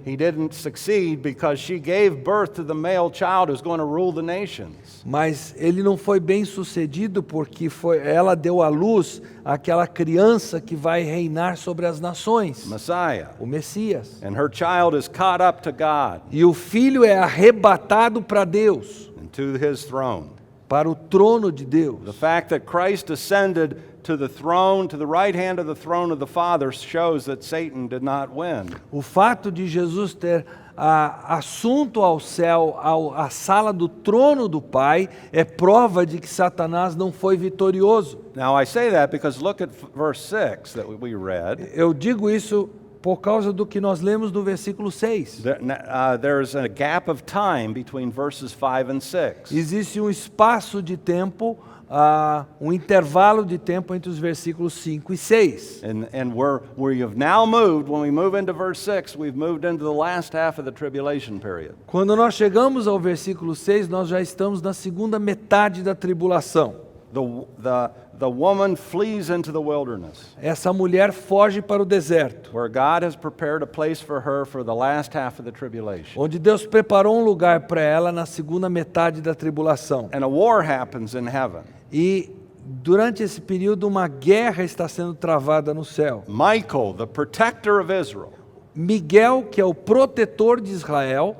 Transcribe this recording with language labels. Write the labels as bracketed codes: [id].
[en] He didn't succeed because she gave birth to the male child who's going to rule the nations. [pt] Mas ele não foi bem sucedido porque ela deu à luz aquela criança que vai reinar sobre as nações, [en] Messiah. [pt] o Messias. [en] And her child is caught up to God [pt] E o filho é arrebatado para Deus, [en] and to his throne. [pt] para o trono de [en] The [pt] Deus. [en] fact that Christ ascended to the throne, to the right hand of the throne of the Father, shows that Satan did not win. [pt] O fato de Jesus ter assunto ao céu, à sala do trono do Pai, é prova de que Satanás não foi vitorioso. [en] Now I say that because look at verse 6 that we read. [pt] Eu digo isso por causa do que nós lemos no versículo 6. [en] There's a gap of time between verses 5 and 6. [pt] Existe um espaço de tempo, um intervalo de tempo entre os versículos 5 e 6. [en] And we have now moved, when we move into verse 6, we've moved into the last half of the tribulation period. [pt] Quando nós chegamos ao versículo 6, nós já estamos na segunda metade da tribulação. [en] The woman flees into the wilderness, [pt] Essa mulher foge para o deserto, [en] where God has prepared a place for her for the last half of the tribulation. [pt] onde Deus preparou um lugar para ela na segunda metade da tribulação. [en] And a war happens in heaven. [pt] E durante esse período uma guerra está sendo travada no céu. [en] Michael, the protector of Israel, [pt] Miguel, que é o protetor de Israel,